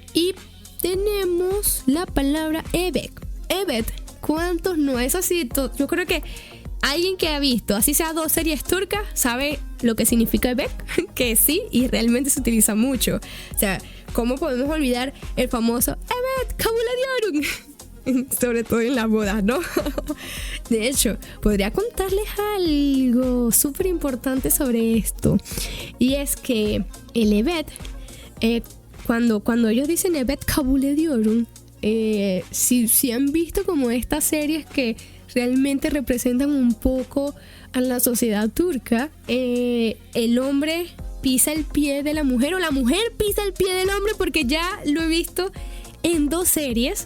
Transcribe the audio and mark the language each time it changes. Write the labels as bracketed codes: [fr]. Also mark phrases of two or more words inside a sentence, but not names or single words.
[es] Y tenemos la palabra Evet. Evet, ¿cuántos no? Eso sí, yo creo que alguien que ha visto, así sea 2 series turcas, sabe lo que significa Evet, que sí, y realmente se utiliza mucho. O sea, ¿cómo podemos olvidar el famoso [tr] Evet kabul ediyorum? [es] Sobre todo en las bodas, ¿no? De hecho, podría contarles algo súper importante sobre esto. Y es que el Evet, cuando ellos dicen [tr] Evet kabul ediyorum, [es] si han visto como estas series que realmente representan un poco a la sociedad turca, el hombre pisa el pie de la mujer o la mujer pisa el pie del hombre, porque ya lo he visto en 2 series.